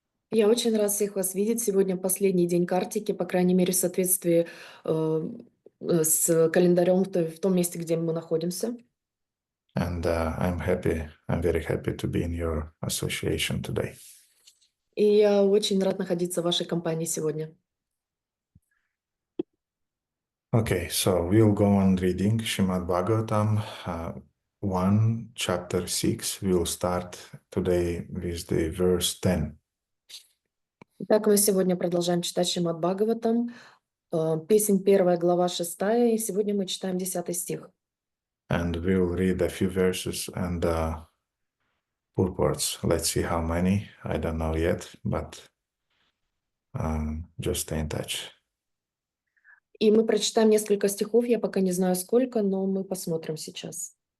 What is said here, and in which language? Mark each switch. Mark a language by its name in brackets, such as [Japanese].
[Russian] Я очень рад всех вас видеть. Сегодня последний день картики, по крайней мере, в соответствии с календарем в том месте, где мы находимся. [English] And I'm very happy to be in your association today. [Russian] И я очень рад находиться в вашей компании сегодня. [English] Okay, so we'll go on reading Srimad Bhagavatam 1, chapter 6. We'll start today with the verse 10. [Russian] Итак, мы сегодня продолжаем читать Шримад Бхагаватам, песнь 1, глава 6, и сегодня мы читаем 10 стих. [English] And we'll read a few verses and purports. Let's see how many. I don't know yet, but just stay in touch. [Russian] И мы прочитаем несколько стихов, я пока не знаю сколько, но мы посмотрим сейчас.